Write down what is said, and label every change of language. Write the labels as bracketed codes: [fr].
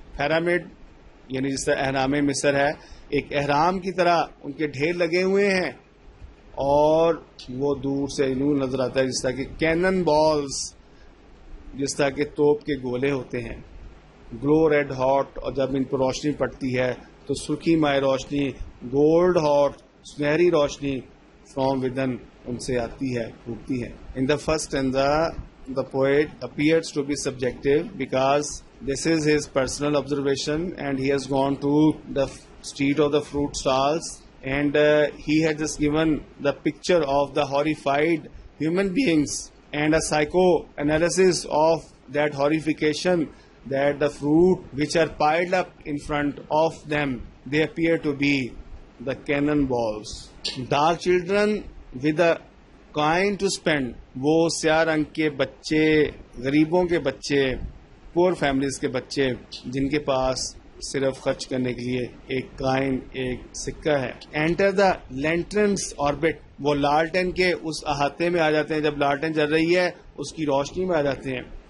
[ur] Pyramid یعنی جس طرح اہرام مصر ہے, ایک اہرام کی طرح ان کے ڈھیر لگے ہوئے ہیں, اور وہ دور سے یوں نظر آتا ہے جس طرح کہ کینن بالز, جس طرح کہ توپ کے گولے ہوتے ہیں. [en] glow red hot, [ur] اور جب ان پر روشنی پڑتی ہے تو سرخی مائع روشنی, گولڈ ہاٹ, سنہری روشنی [en] from within [ur] ان سے آتی ہے, پھوٹتی ہے. [en] In the first the poet appears to be subjective because this is his personal observation, and he has gone to the street of the fruit stalls, and he had just given the picture of the horrified human beings and a psychoanalysis of that horrification, that the fruit which are piled up in front of them, they appear to be the cannonballs. Dark children with a coin to spend, [ur] وہ سیاہ رنگ کے بچے, غریبوں کے بچے, پور families کے بچے جن کے پاس صرف خرچ کرنے کے لیے ایک کائن, ایک سکہ ہے. [en] enter the lantern's orbit, [ur] وہ لالٹن کے اس احاطے میں آ جاتے ہیں, جب لالٹن جل رہی ہے اس کی روشنی میں آ جاتے ہیں.